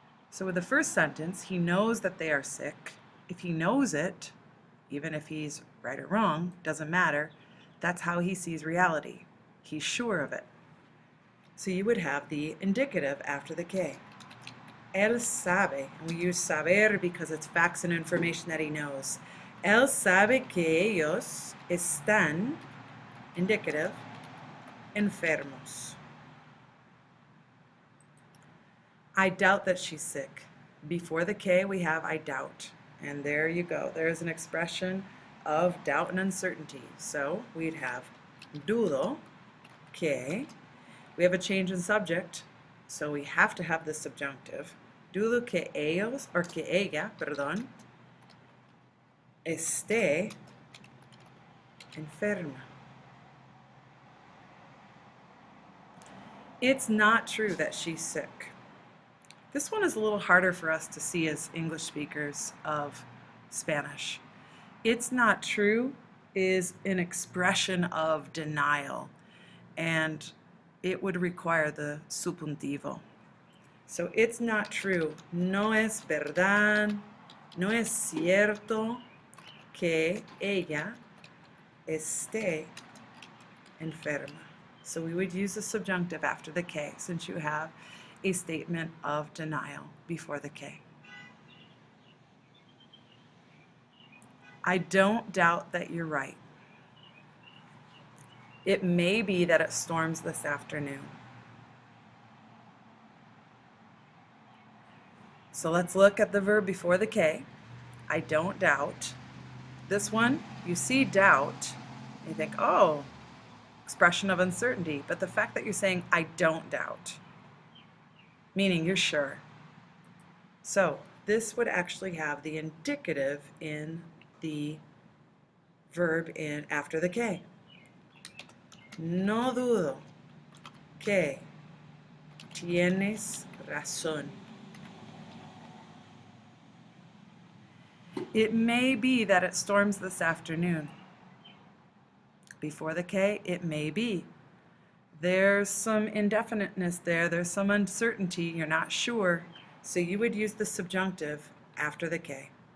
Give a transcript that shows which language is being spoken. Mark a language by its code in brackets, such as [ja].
[en] So with the first sentence, he knows that they are sick. If he knows it, even if he's right or wrong, doesn't matter, that's how he sees reality. He's sure of it. So you would have the indicative after the K. [es] Él sabe, [en] and we use saber because it's facts and information that he knows. [es] Él sabe que ellos están, indicative, enfermos. [en] I doubt that she's sick. Before the K we have I doubt. And there you go. There's an expression of doubt and uncertainty. So we'd have [es] dudo que. [en] We have a change in subject, so we have to have the subjunctive. [es] Dudo que ellos, or que ella, perdón, esté enferma. [en] It's not true that she's sick. This one is a little harder for us to see as English speakers of Spanish. It's not true is an expression of denial, and it would require the subjuntivo. So it's not true. [es] No es verdad, no es cierto que ella esté enferma. [en] So we would use the subjunctive after the K since you have a statement of denial before the K. I don't doubt that you're right. It may be that it storms this afternoon. So let's look at the verb before the K. I don't doubt. This one, you see doubt, and you think, oh, expression of uncertainty. But the fact that you're saying, I don't doubt, meaning you're sure. So this would actually have the indicative in the verb in after the K. [es] No dudo que tienes razón. [en] It may be that it storms this afternoon. Before the K, it may be. There's some indefiniteness there. There's some uncertainty. You're not sure. So you would use the subjunctive after the K.